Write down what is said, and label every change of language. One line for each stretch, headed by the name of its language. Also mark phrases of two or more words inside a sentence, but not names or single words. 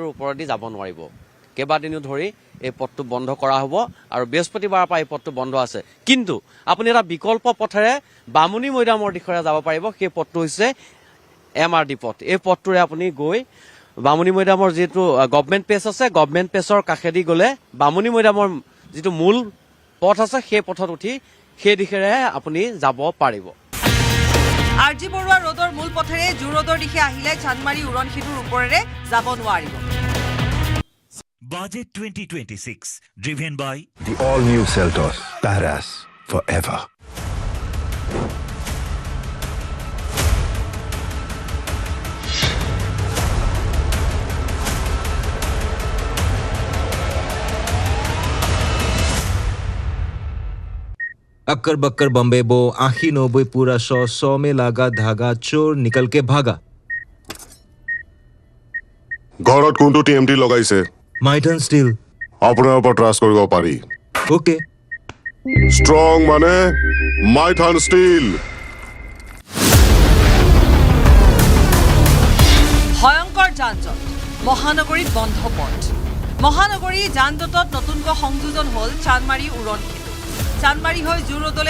Assamese: ওপৰেদি যাব নোৱাৰিব কেইবাদিনো ধৰি এই পথটো বন্ধ কৰা হ'ব আৰু বৃহস্পতিবাৰৰ পৰা এই পথটো বন্ধ আছে কিন্তু আপুনি এটা বিকল্প পথেৰে বামুণী মৈদামৰ দিশৰে যাব পাৰিব সেই পথটো হৈছে MRD পথ এই পথটোৰে আপুনি গৈ বামুণী মৈদামৰ যিটো
English: government page
Assamese: আছে
English: government pageৰ
Assamese: কাষেদি গ'লে বামুণী মৈদামৰ যিটো মূল পথ আছে সেই পথত উঠি সেই দিশেৰে আপুনি যাব পাৰিব RG বৰুৱা ৰোডৰ মূল পথেৰে জুৰোডৰ দিশে আহিলে চানমাৰী উৰণ সেতুৰ ওপৰেৰে যাব নোৱাৰিব
English: Budget 2026 driven by the all new Seltos Paras forever
Hindi: अक्कर बक्कर बम्बे बो आखी 90 पूरा 100 में लागा धागा चोर निकल के भागा
Assamese: ঘৰত কোনটো টিএমটি লগাইছে माइटन स्टील আপোনাৰ ওপৰত ট্ৰাষ্ট কৰিব পাৰি ओके ষ্ট্ৰং মানে মাইথান ষ্টীল ভয়ংকৰ যান-জঁট মহানগৰীত বন্ধ পথ মহানগৰী যান-জঁটত নতুনকৈ সংযোজন হ'ল চানমাৰী উৰণ চানমাৰী হৈ জুৰোডলৈ